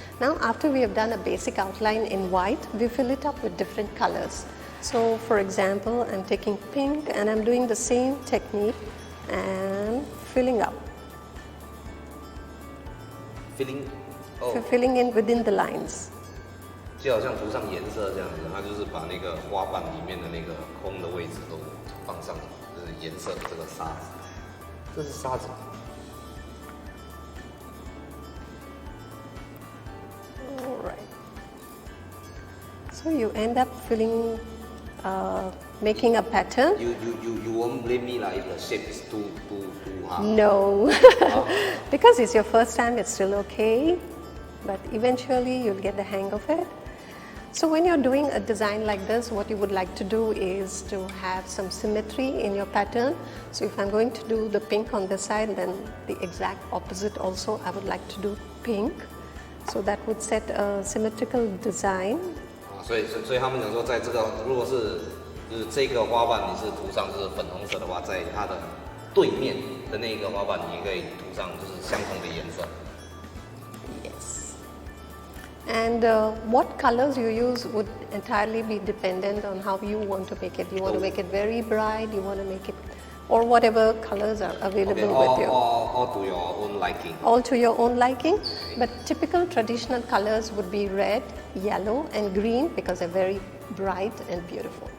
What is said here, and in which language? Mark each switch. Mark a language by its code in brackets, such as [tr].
[en] Now after we have done a basic outline in white, we fill it up with different colors. So for example, I'm taking pink and I'm doing the same technique and filling up, Filling. filling in within the lines. [zh] 就好像涂上颜色这样子，它就是把那个花瓣里面的那个空的位置都放上，就是颜色这个沙子，这是沙子。 [en] All right. So you end up filling, making a pattern. You won't blame me like if the shape is too hard. No, because it's your first time, it's still okay, but eventually you'll get the hang of it. So when you're doing a design like this, what you would like to do is to have some symmetry in your pattern. So if I'm going to do the pink on this side, then the exact opposite also I would like to do pink. So that would set a symmetrical design. [zh] 所以他们讲说，在这个如果是就是这个花瓣你是涂上就是粉红色的话，在它的对面的那个花瓣你也可以涂上就是相同的颜色。 [en] Yes. And what colors you use would entirely be dependent on how you want to make it. You want to make it very bright, you want to make it, or whatever colors are available with you. All to your own liking. All to your own liking. But typical traditional colors would be red, yellow, and green because they're very bright and beautiful.